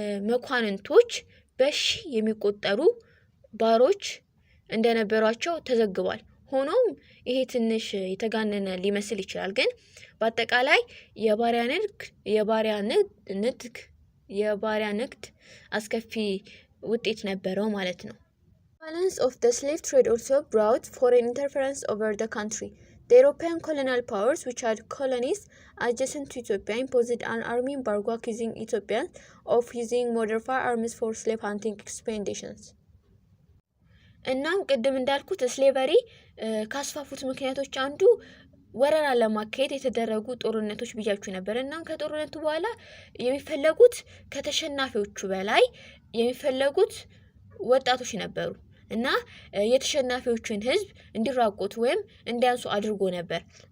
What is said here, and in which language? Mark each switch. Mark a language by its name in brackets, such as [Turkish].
[Amharic] መኳንንቶች በሺ የሚቆጠሩ ባሮች እንደነበሯቸው ተዘግቧል። ሆኖም ይሄ ትንሽ የተጋነነ ሊመስል ይችላል፣ ግን በአጠቃላይ የባሪያ ንግድ አስከፊ ውጤት ነበረው ማለት ነው። [English] Balance of the slave trade also brought foreign interference over the country. The European colonial powers, which had colonies adjacent to Ethiopia, imposed an army embargo accusing Ethiopians of using modern firearms for slave hunting expeditions. [Amharic] እናም ቅድም እንዳልኩት ስሌቨሪ ካስፋፉት ምክንያቶች አንዱ ወረራ ለማካሄድ የተደረጉ ጦርነቶች ብያችሁ ነበር። እናም ከጦርነቱ በኋላ የሚፈለጉት ከተሸናፊዎቹ በላይ የሚፈለጉት ወጣቶች ነበሩ እና የተሸናፊዎችን ህዝብ እንዲራቆቱ ወይም እንዲያንሱ አድርጎ ነበር።